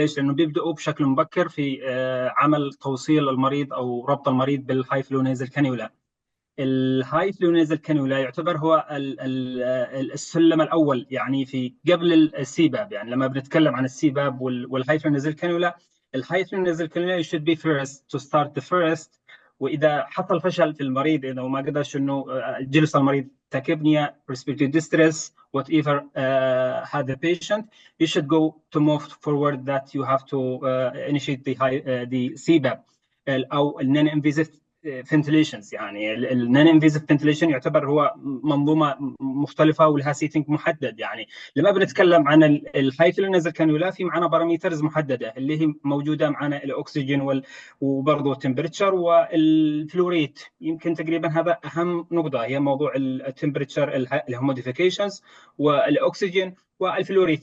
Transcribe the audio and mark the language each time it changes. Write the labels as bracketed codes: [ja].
[ar] ليش؟ لانه بيبداوا بشكل مبكر في عمل توصيل المريض او ربط المريض بالهاي فلو نيزل كانيولا. الهاي فلو نيزل كانيولا يعتبر هو السلم الاول، يعني في قبل السيباب. يعني لما بنتكلم عن السيباب والهاي فلو نيزل كانيولا، الهاي فلو نيزل كانيولا [en] should be first to start the first. [ar] واذا حصل فشل في المريض، اذا ما قدرش انه جلس المريض تاكيبنيا [en] respiratory distress whatever had the patient, you should go to move forward that you have to initiate the CPAP [ar] او [en] non invasive ventilations. [ar] يعني النون انفيزيف فنتليشن يعتبر هو منظومه مختلفه ولها سيتنج محدد. يعني لما بنتكلم عن الهاي فلو نزل كانولا، في معنا باراميترز محدده اللي هي موجوده معنا، الاكسجين وبرضه التمبريتشر والفلوريت. يمكن تقريبا هذا اهم نقطه، هي موضوع التمبريتشر الهوموديفيكيشنز والاكسجين والفلوريت.